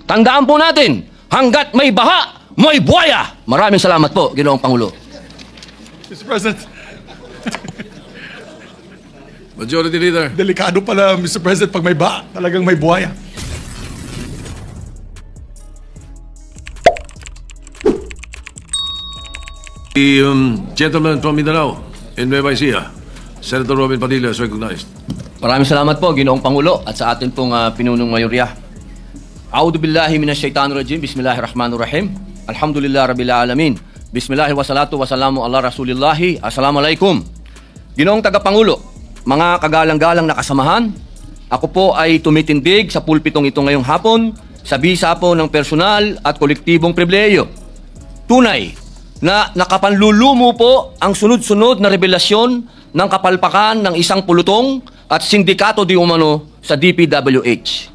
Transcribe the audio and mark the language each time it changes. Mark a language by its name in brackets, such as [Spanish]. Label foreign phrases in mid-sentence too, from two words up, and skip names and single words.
[Filipino] Tandaan po natin, hanggat may baha, may buhaya. Maraming salamat po, Ginoong Pangulo. [English] Mr. President, Majority Leader. [Filipino] delikado pala, Mr. President, pag may ba, talagang may buhaya. [English] The gentleman from Mindanao in Nueva Ecija, Senator Robin Padilla is recognized. [Filipino] Maraming salamat po, Ginoong Pangulo, at sa atin pong pinunong mayorya. [Arabic] أعوذ بالله من الشيطان الرجيم. بسم الله الرحمن الرحيم. الحمد لله رب العالمين. بسم الله والصلاة والسلام على رسول الله. Assalamualaikum. [Filipino] Ginoong Tagapangulo, mga kagalang-galang na kasamahan, ako po ay tumitindig sa pulpitong ito ngayong hapon sa bisa po ng personal at kolektibong pribilehiyo. Tunay na nakapanlulumo po ang sunod-sunod na revelasyon ng kapalpakan ng isang pulutong at sindikato di umano sa DPWH.